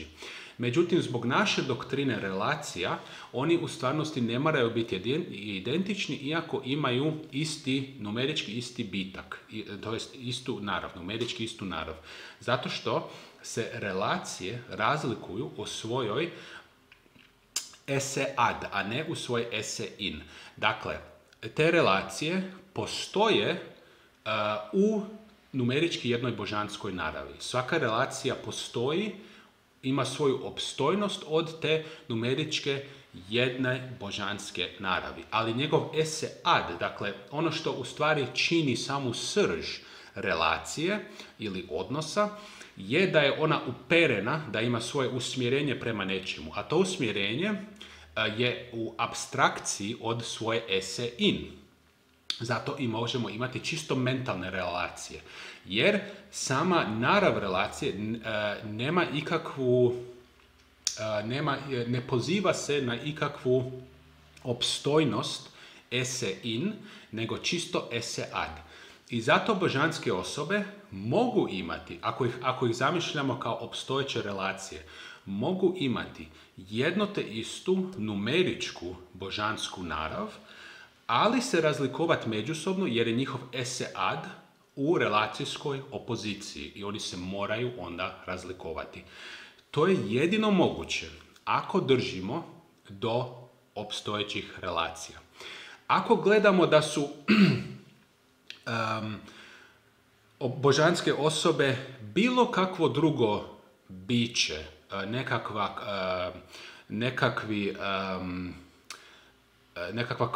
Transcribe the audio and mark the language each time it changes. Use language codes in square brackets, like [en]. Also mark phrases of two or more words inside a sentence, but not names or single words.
[hr] Međutim, zbog naše doktrine relacija, oni u stvarnosti ne moraju biti identični, iako imaju numerički isti bitak, to jest numerički istu narav. Zato što se relacije razlikuju u svojoj [la] esse ad, [hr] a ne u svoj [la] esse in. [hr] Dakle, te relacije postoje u numerički jednoj božanskoj naravi. Svaka relacija postoji, ima svoju opstojnost od te numeričke jedne božanske naravi. Ali njegov [la] esse ad, [hr] dakle ono što u stvari čini samu srž relacije ili odnosa, je da je ona uperena, da ima svoje usmjerenje prema nečemu. A to usmjerenje je u apstrakciji od svoje [la] esse in. [hr] Zato i možemo imati čisto mentalne relacije. Jer sama narav relacije nema ikakvu, ne poziva se na ikakvu opstojnost [la] esse in, [hr] nego čisto [la] esse ad. [hr] I zato božanske osobe mogu imati, ako ih zamišljamo kao opstojeće relacije, mogu imati jedno te istu numeričku božansku narav, ali se razlikovati međusobno jer je njihov [la] esse ad [hr] u relacijskoj opoziciji i oni se moraju onda razlikovati. To je jedino moguće ako držimo do opstojećih relacija. Ako gledamo da su božanske osobe bilo kakvo drugo biće, nekakva